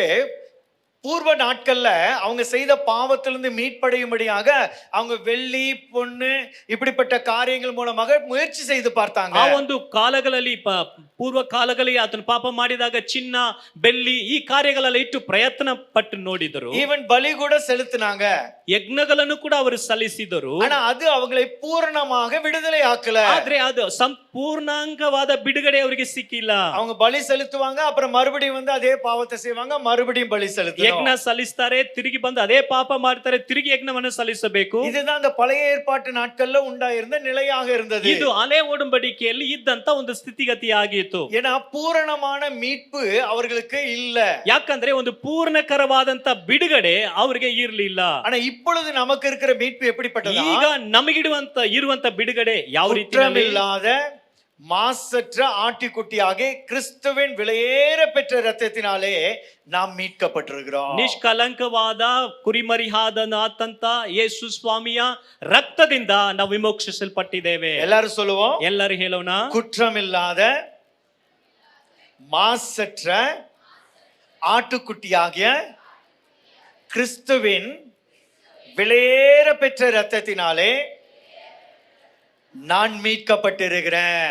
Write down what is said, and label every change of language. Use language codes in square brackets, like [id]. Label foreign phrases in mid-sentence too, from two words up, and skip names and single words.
[ta] பூர்வ நாட்கள்ல அவங்க செய்த பாவத்திலிருந்து மீட்படையும்படியாக அவங்க வெள்ளி, பொண்ணு இப்படிப்பட்ட காரியங்கள் மூலமாக முயற்சி செய்து பார்த்தாங்க. [kn] ಆ ಒಂದು ಕಾಲಗಳಲ್ಲಿ ಪೂರ್ವ ಕಾಲಗಳಲ್ಲಿ ಆತನು ಪಾಪ ಮಾಡಿದಾಗ ಚಿನ್ನ, ಬೆಳ್ಳಿ ಈ ಕಾರ್ಯಗಳೆಲ್ಲ ಇಟ್ಟು ಪ್ರಯತ್ನ ಪಟ್ಟು ನೋಡಿದರು. [ta] ஈவன் பலி கூட செலுத்தினாங்க. [kn] ಯಜ್ಞಗಳನ್ನು ಕೂಡ ಅವರು ಸಲ್ಲಿಸಿದರು. [ta] ஆனா அது அவங்களை பூரணமாக விடுதலை ஆக்கல. [kn] ಆದ್ರೆ ಅದು ಸಂಪೂರ್ಣಾಂಗವಾದ ಬಿಡುಗಡೆ ಅವರಿಗೆ ಸಿಕ್ಕಿಲ್ಲ. [ta] அவங்க பலி செலுத்துவாங்க, அப்புறம் மறுபடியும் வந்து அதே பாவத்தை செய்வாங்க, மறுபடியும் பலி செலுத்தணும். [kn] ಯಜ್ಞ ಸಲ್ಲಿಸ್ತಾರೆ, ತಿರುಗಿ ಬಂದು ಅದೇ ಪಾಪ ಮಾಡ್ತಾರೆ, ತಿರುಗಿ ಯಜ್ಞವನ್ನು ಸಲ್ಲಿಸಬೇಕು. [ta] இதுதான் அந்த பழைய ஏற்பாட்டு நாட்கள்ல உண்டாயிருந்த நிலையாக இருந்தது. [kn] ಇದು ಹಳೆ ಒಡಂಬಡಿಕೆಯಲ್ಲಿ ಇದ್ದಂತ ಒಂದು ಸ್ಥಿತಿಗತಿ ಆಗಿತ್ತು. [ta] ஏன்னா பூரணமான மீட்பು அவர்களுக்கு இல்ல. [kn] ಯಾಕಂದ್ರೆ ಒಂದು ಪೂರ್ಣಕರವಾದಂತ ಬಿಡುಗಡೆ ಅವರಿಗೆ ಇರಲಿಲ್ಲ. [ta] ஆனா இப்பொழுது நமக்கு இருக்கிற மீட்பு எப்படிப்பட்டது? [kn] ಈಗ ಇರುವಂತ ಬಿಡುಗಡೆ ಯಾವ ರೀತಿ? [ta] குற்றமில்லாத மாசற்ற ஆட்டுக்குட்டியாக கிறிஸ்துவின் விலையேற பெற்ற இரத்தத்தினாலே நாம் மீட்கப்பட்டிருக்கிறோம். [kn] ನಿಷ್ಕಲಂಕವಾದ ಕುರಿಮರಿಯಾದಂತ ಯೇಸು ಸ್ವಾಮಿಯ ರಕ್ತದಿಂದ ನಾವು ವಿಮೋಚಿಸಲ್ಪಟ್ಟಿದ್ದೇವೆ. [ta] எல்லாரும் சொல்லுவோம். [kn] ಎಲ್ಲರೂ ಹೇಳೋಣ. [ta] குற்றமில்லாத மாசற்ற ஆட்டுக்குட்டியாகிய கிறிஸ்துவின் விலையேற பெற்ற இரத்தத்தினாலே நான் மீட்கப்பட்டிருக்கிறேன்.